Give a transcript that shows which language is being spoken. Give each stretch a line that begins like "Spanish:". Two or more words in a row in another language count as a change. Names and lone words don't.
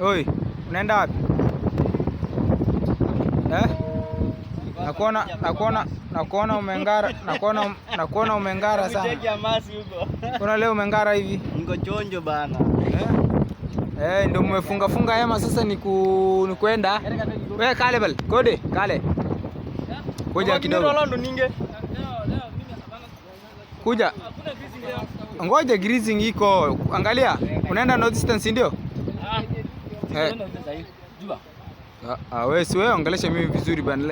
Swahili: Oi, unaenda wapi? Nakuona umengara sana. Cheki amasi huko. Kuna leo umengara hivi. Niko chonjo bana. Ndio mmefunga hema sasa ni kwenda. Wewe kale bal, kode, kale. Kuja kidogo. Kuja. Ngoja greasing iko. Angalia, unaenda
English: north distance
Swahili: ndio? Wewe si wewe ongelesha mimi vizuri bana.